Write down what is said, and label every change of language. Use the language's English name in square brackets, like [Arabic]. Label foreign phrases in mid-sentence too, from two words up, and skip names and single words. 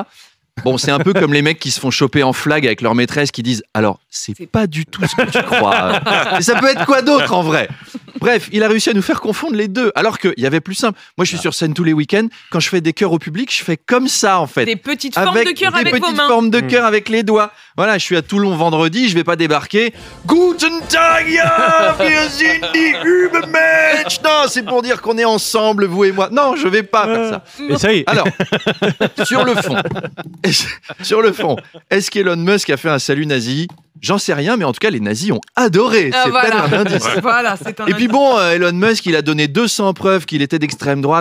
[French] Bon, c'est un peu comme les mecs qui se font choper en flag avec leur maîtresse qui disent alors, c'est pas du tout ce que tu crois. Mais ça peut être quoi d'autre en vrai? Bref, il a réussi à nous faire confondre les deux. Alors qu'il y avait plus simple. Moi, je suis sur scène tous les week-ends. Quand je fais des cœurs au public, je fais comme ça en fait. Des petites formes de cœur avec vos mains. Des petites formes de cœur avec les doigts. Voilà, je suis à Toulon vendredi, je vais pas débarquer. [German] Guten Tag, ja, wir sind die Übermensch. [French] Non, c'est pour dire qu'on est ensemble, vous et moi. Non, je vais pas faire ça. Et ça y est. Alors, sur le fond, est-ce qu'Elon Musk a fait un salut nazi? J'en sais rien, mais en tout cas, les nazis ont adoré. C'est peut-être un indice. Voilà, c'est un Et puis bon, Elon Musk, il a donné 200 preuves qu'il était d'extrême droite.